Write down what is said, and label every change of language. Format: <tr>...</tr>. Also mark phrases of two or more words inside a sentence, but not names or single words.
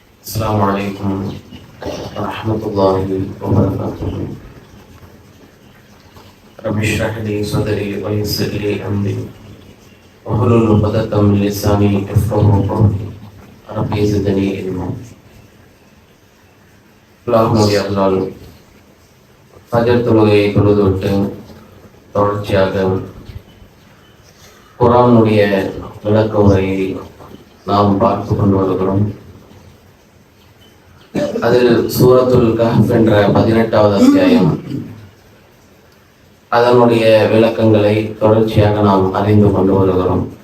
<ar>السلام عليكم ورحمة الله وبركاته. رب اشرح لي صدري ويسر لي أمري واحلل عقدة من لساني يفقهوا قولي رب زدني علما.</ar> <ta>அல்லாஹ்வுடைய அருளால் ஃபஜர் தொழுகையை தொழுதுவிட்டு தொடர்ச்சியாக குர்ஆனுடைய விளக்க உரையை நாம் பார்த்து கொண்டு வருகிறோம். அதில் சூரத்துல் கஹ்ஃப் என்ற 18வது அத்தியாயம், அதனுடைய விளக்கங்களை தொடர்ச்சியாக நாம் அறிந்து கொண்டு வருகிறோம்.</ta>